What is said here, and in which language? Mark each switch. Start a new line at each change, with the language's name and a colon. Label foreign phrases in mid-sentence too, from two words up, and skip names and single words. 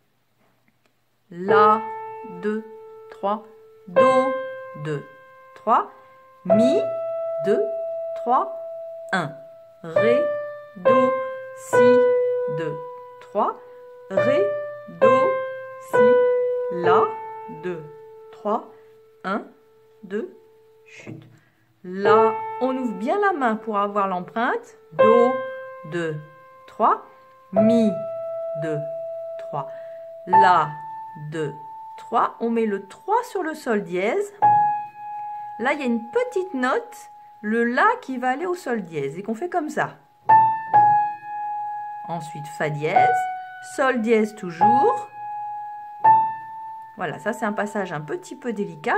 French: La, 2, 3, Do, 2, 3, Mi, 2, 3, 1, Ré, Do, Si, 2, 3, Ré, Do, Si, La, 2, 3, 1, 2, chute. Là, on ouvre bien la main pour avoir l'empreinte. Do, 2, 3. Mi, 2, 3. La, 2, 3. On met le 3 sur le sol dièse. Là, il y a une petite note, le La qui va aller au sol dièse et qu'on fait comme ça. Ensuite, Fa dièse, Sol dièse toujours. Voilà, ça c'est un passage un petit peu délicat.